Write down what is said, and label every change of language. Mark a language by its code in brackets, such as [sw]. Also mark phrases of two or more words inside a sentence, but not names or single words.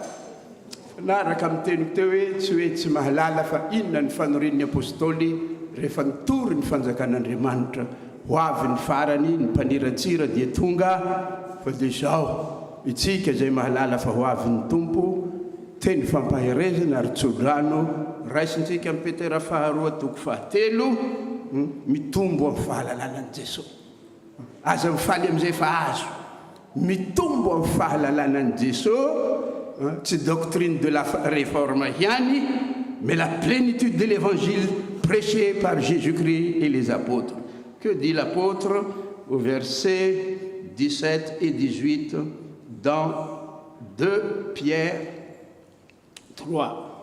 [mg] Naraka amin'ny teny teo hoe tsy mahalala fa inona ny fanorian'ny apôstôly rehefa nitory ny fanjakan'Andriamanitra ho avy ny farany ny mpaniratsira dia tonga fa dia zao itsika izay mahalala fa ho avy ny tompo teny fampahirezana ary tsodrano raisintsika amin'ny Petera faharoa toko fahatelo mitombo amin'ny fahalalànan'i Jesosy. Aza mifaly amin'izay fa azo mitombo amin'ny fahalalànan'i Jesosy. [fr] C'est doctrine de la réforme Yanni, mais la plénitude de l'évangile prêché par Jésus-Christ et les apôtres. Que dit l'apôtre au verset 17 et 18 dans 2 Pierre 3.